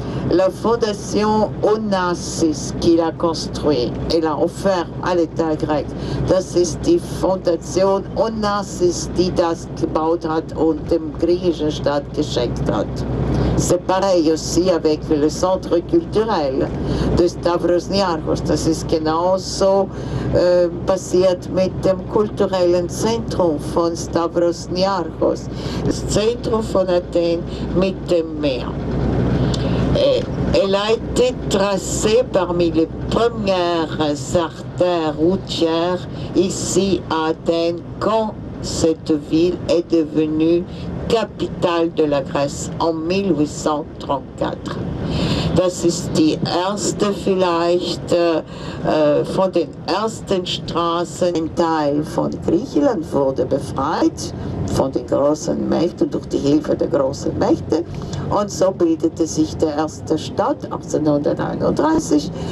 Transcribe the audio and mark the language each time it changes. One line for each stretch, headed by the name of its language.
French: la fondation Onassis qu'il a construit. Il a offert à l'État grec.
German: Das ist die Fondation Onassis, die das gebaut hat und dem griechischen Staat geschenkt hat.
French: C'est pareil aussi avec le centre culturel de Stavros Niarchos.
German: Das ist genauso passiert mit dem kulturellen Zentrum von Stavros Niarchos. Das Zentrum von Athen mit dem Meer.
French: Elle a été tracée parmi les premières artères routières ici à Athènes quand cette ville est devenue capitale de la Grèce en 1834.
German: Das ist die erste vielleicht von den ersten Straßen. Ein Teil von Griechenland wurde befreit von den großen Mächten durch die Hilfe der großen Mächte und so bildete sich die erste Stadt 1831.